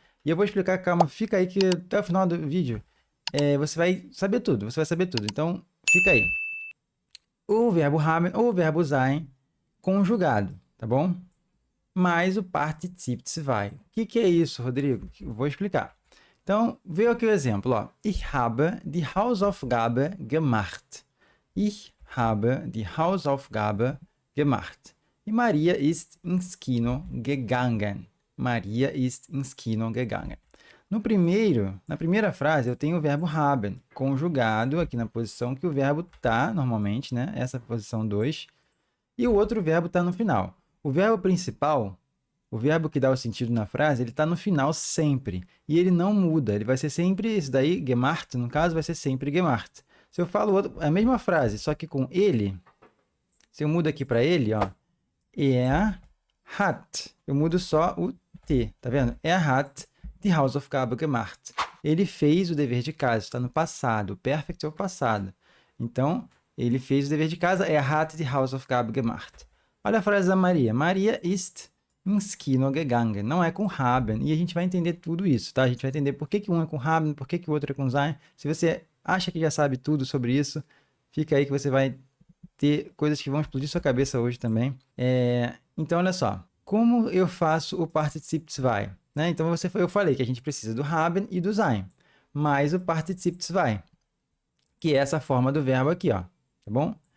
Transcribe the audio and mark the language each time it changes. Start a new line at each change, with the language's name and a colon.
Portuguese: E eu vou explicar, calma, fica aí que até o final do vídeo você vai saber tudo, Então, fica aí. O verbo haben ou o verbo sein conjugado, tá bom? Mais o Partizip 2. O que é isso, Rodrigo? Eu vou explicar. Então, veja aqui o exemplo, ó.
German: Ich habe die Hausaufgabe gemacht. Ich habe die Hausaufgabe gemacht. E Maria ist ins Kino gegangen. Maria ist ins Kino gegangen.
Portuguese: Na primeira frase, eu tenho o verbo haben, conjugado aqui na posição que o verbo está, normalmente, né? Essa posição 2. E o outro verbo está no final. O verbo principal, o verbo que dá o sentido na frase, ele está no final sempre. E ele não muda. Ele vai ser sempre, isso daí, gemacht, no caso, vai ser sempre gemacht. Se eu falo a mesma frase, só que com ele, se eu mudo aqui para ele, ó, hat, eu mudo só o T, tá vendo?
German: Hat die Hausaufgabe gemacht.
Portuguese: Ele fez o dever de casa, está no passado, o perfect é o passado. Então, ele fez o dever de casa,
German: hat die Hausaufgabe gemacht.
Portuguese: Olha a frase da Maria.
German: Maria ist ins Kino gegangen.
Portuguese: Não é com haben. E a gente vai entender tudo isso, tá? A gente vai entender por que um é com haben, por que o outro é com sein. Se você acha que já sabe tudo sobre isso, fica aí que você vai ter coisas que vão explodir sua cabeça hoje também. Então, olha só. Como eu faço o Partizip 2? Né? Então, eu falei que a gente precisa do haben e do sein, mais o Partizip 2, que é essa forma do verbo aqui, ó. Tá bom?